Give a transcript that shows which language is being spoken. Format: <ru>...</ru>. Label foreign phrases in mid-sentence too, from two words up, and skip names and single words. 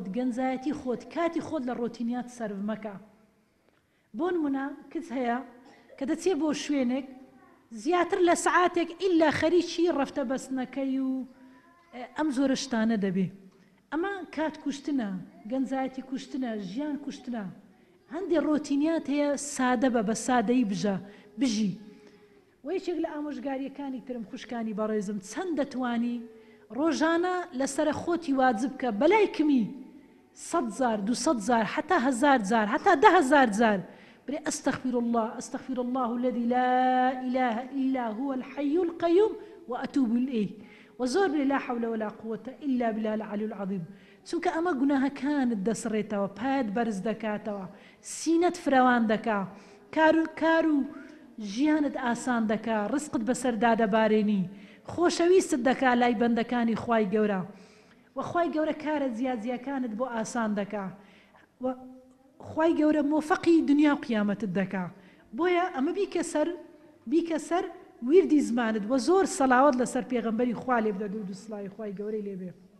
<ckb>گەنجایەتی خۆت کاتی خۆت لە ڕۆتینیات سەرف مەکە بۆ نمونە کچ هەیە کە دەچێ بۆ شوێنێک زیاتر لە سعاتێک ئیلا خەریکی ڕەفتە بەستنەکەی و ئەم زۆرە شتانە دەبێ ئەمە کات کوشتنە گەنجایەتی کوشتنە ژیان کوشتنە هەندێک ڕۆتینیات هەیە سادە بە سادەیی بژی و یەکێک لە ئامۆژگاریەکانی ترم خوشکانی بەڕێزم چەند دەتوانی ڕۆژانە لەسرە خۆتی واجب کە بەلای کمی 100 جار 200 جار حتا 1000 جار حتا 10,000 جار بري</ckb> <ar>أستغفر الله الذي لا إله إلا هو الحي القيوم وأتوب إليه</ar> <ckb>وزور بري</ckb> <ar>لا حول ولا قوة إلا بالله العلي العظيم</ar> <ckb>چونکە ئەمە گوناهە کانت دەسڕێتەوە پایت بەرز دەکاتەوە سینەت فراوان دەکا کار و ژیانت ئاسان دەکا ڕزقت بەسەردا دەبارێنی خۆشەویستت دەکا لای بەندەکانی خوای گەورە و خوای گەورە کارە زیادزیەکانت بۆ ئاسان دەکا و خوای گەورە مۆفەقی دنیا و قیامەتت دەکا بۆیە ئەمە بیکە سەر ویردی زمانت و زۆر سەڵاوەت لەسەر پێغەمبەری خوا لێ بدە درود و سڵاوی خوای گەورەی لێبێ</ckb>